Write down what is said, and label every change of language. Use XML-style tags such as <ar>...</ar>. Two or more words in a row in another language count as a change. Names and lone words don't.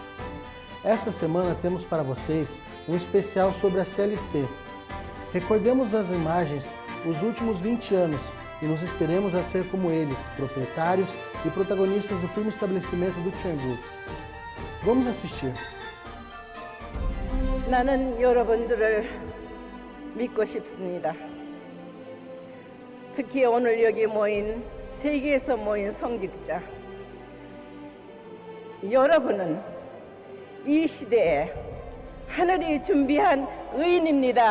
<pt>Esta semana temos para vocês um especial sobre a CLC. Recordemos nas imagens os últimos 20 anos e nos inspiremos a ser como eles, proprietários e protagonistas do firme estabelecimento do Cheonerguk. Vamos assistir.</pt> <ko>나는 여러분들을 믿고 싶습니다. 특히 오늘 여기 모인 세계에서 모인 성직자, 여러분은 이 시대에 하늘이 준비한 의인입니다.</ko>